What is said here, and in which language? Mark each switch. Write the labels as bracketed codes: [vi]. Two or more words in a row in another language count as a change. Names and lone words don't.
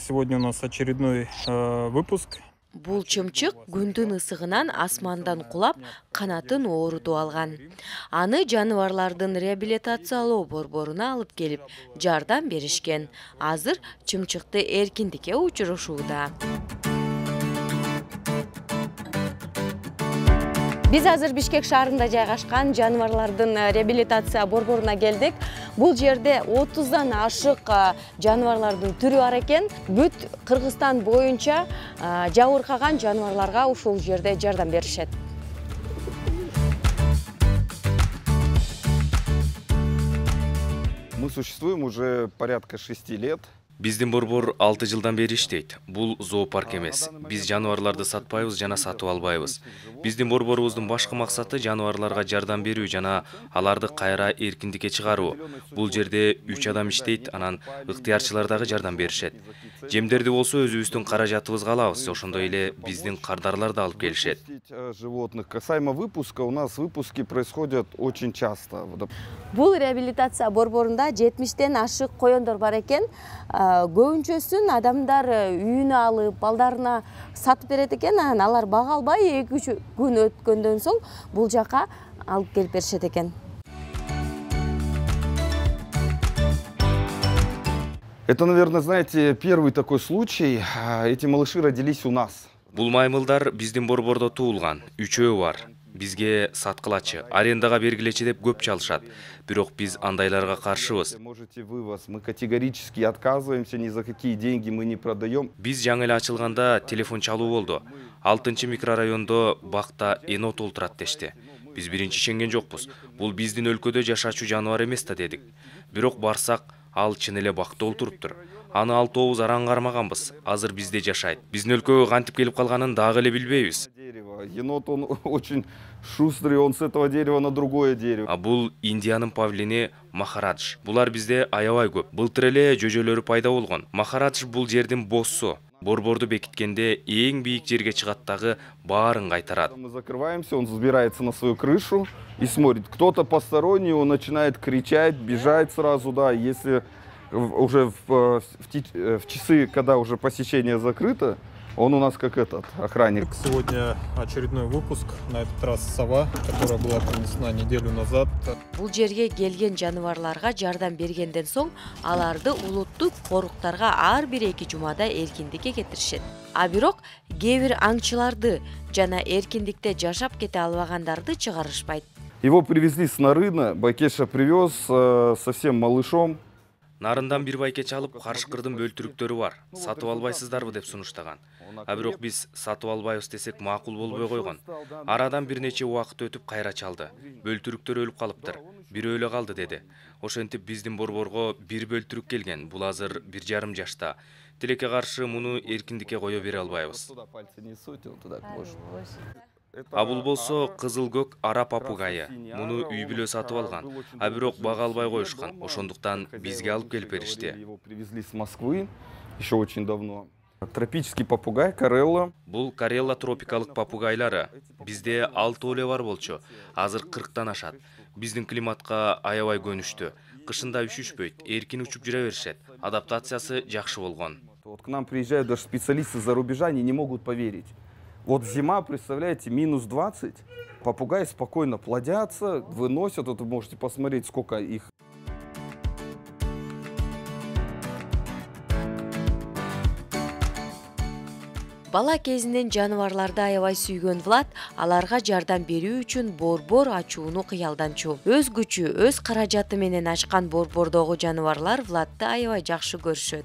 [ru] Сегодня у нас очередной выпуск. [ky] Бул чымчык күндүн ысыгынан асмандан кулап, канатын оорутуп алган. Аны жаныбарлардын реабилитациялоо борборуна алып келип, жардам беришкен. Азыр чымчыкты эркиндикке учурушууда. Биз азыр Бишкек шаарында жайгашкан жаныбарлардын реабилитация борборуна келдик. Бул жерде 30дан ашык жаныбарлардын түрү бар экен. Бүт Кыргызстан боюнча жабыркаган жаныбарларга ушул жерде жардам беришет. [ru] Мы существуем уже порядка 6 лет. [ky] Биздин борбор 6 жылдан бери иштейт. Бул зоопарк эмес. Биз жаныбарларды сатпайбыз жана сатып албайбыз. Биздин борборубуздун башкы максаты жаныбарларга жардам берүү жана аларды кайра эркиндикке чыгаруу. Бул жерде 3 адам иштейт, анан ыктыярчылар дагы жардам беришет. Жемдерди болсо өзүбүздүн каражатыбызга алабыз, ошондой эле биздин кардарлар да алып келишет. [ru] Животных касаемо выпуска, у нас выпуски происходят очень часто. [ky] Бул реабилитация борборунда 70тен ашык коёндор бар экен. Көбүнчөсүн адамдар үйүнө алып, балдарына сатып берет экен, алар бага албай 2-3 күн өткөндөн соң бул жака алып келип беришет экен. [ru] Это, наверное, знаете, первый такой случай. Эти малыши родились у нас. [ky] Бул маймылдар биздин борбордо туулган, 3-өө бар. Бизге саткылачы, арендага бергилечи деп көп чалышат. Бирок биз андайларга каршыбыз. [ru] Можете вывоз. Мы категорически отказываемся, ни за какие деньги мы не продаем. [ky] Биз жаңы эле ачылганда телефон чалуу болду. 6-чы микрорайондо бакта энот олтурат дешти. Биз биринчи ишенген жокпуз. Бул биздин өлкөдө жашачу жаныбар эмес да дедик. Бирок барсак, ал чын эле бакта олтуруптур. Аны 6 араң кармаганбыз. Азыр бизде жашайт. Биздин өлкөгө кантип келип калганын дагы эле билбейбиз. [ru] Енот, он очень шустрый, он с этого дерева на другое дерево. [ky] А бул Индиянын павлини Махарадж. Булар бизде аябай көп. Былтыр эле жөжөлөрү пайда болгон. Махарадж бул жердин боссу. Борборду бекиткенде эң бийик жерге чыгаттагы баарын кайтарат. [ru] Мы закрываемся, он взбирается на свою крышу и смотрит. Кто-то посторонний, он начинает кричать, бежать сразу, да. Если уже в часы, когда уже посещение закрыто, он у нас как этот охранник. Сегодня очередной выпуск, на этот раз сова, которая была принесена неделю назад. [ky] Бул жерге келген жаныбарларга жардам бергенден соң аларды улуттук коруктарга ар бир 2 жумада эркиндикке кетиришет. А бирок кээ бир аңчыларды жана эркиндикте жашап кете албагандарды чыгарышпайт. [ru] Его привезли с Нарына, Байкеша привез совсем малышом. [ky] Нарындан бир байке чалып, карышкырдын бөлтүрүктөрү бар. Сатып албайсыздарбы деп сунуштаган. А бирок биз сатып албайбыз десек макул болбой койгон. Арадан бир нече убакыт өтүп кайра чалды. Бөлтүрүктөр өлүп калыптыр. Бирөө эле калды деди. Ошентип биздин борборго бир бөлтүрүк келген. Бул азыр 1,5 жашта. Тилекке каршы муну эркиндикке кое бере албайбыз. А бул болсо кызыл көк ара папугайы. Муну үй бүлө сатып алган. А бирок бага албай коюшкан. Ошондуктан бизге алып келип беришти. [ru] Его привезли с Москвы еще очень давно. Тропический попугай Карелла. [ky] Бул Карелла тропикалык папугайлары. Бизде 6 эле бар болчу. Азыр 40тан ашат. Биздин климатка аябай көнүштү. Кышында üşүшпөйт, эркин учуп жүрө беришет. Адаптациясы жакшы болгон. [ru] Вот к нам приезжают даже специалисты за рубежа, они не могут поверить. Вот зима, представляете, -20. Попугаи спокойно плодятся, выносят. Вот вы можете посмотреть, сколько их. [ky] Бала кезинен жаныбарларды аябай сүйгөн Влад аларга жардам берүү үчүн борбор ачууну кыялданчу. Өз күчү, өз каражаты менен ачкан борбордогу жаныбарлар Владты аябай жакшы көрүшөт.